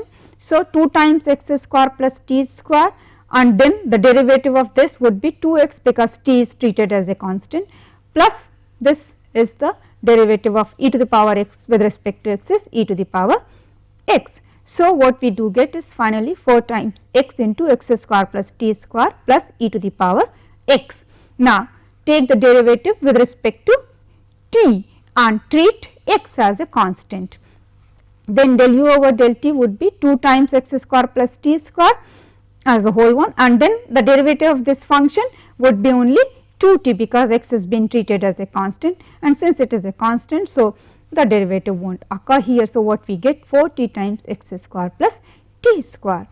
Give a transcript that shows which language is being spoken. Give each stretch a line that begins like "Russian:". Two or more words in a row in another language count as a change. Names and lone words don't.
English: So, 2 times x square plus t square and then the derivative of this would be 2x because t is treated as a constant, plus this is the derivative of e to the power x with respect to x is e to the power x. So, what we do get is finally 4 times x into x square plus t square plus e to the power x. Now, take the derivative with respect to t and treat x as a constant. Then del u over del t would be 2 times x square plus t square as a whole one, and then the derivative of this function would be only 2t because x has been treated as a constant, and since it is a constant, so the derivative will not occur here. So, what we get 4t times x square plus t square.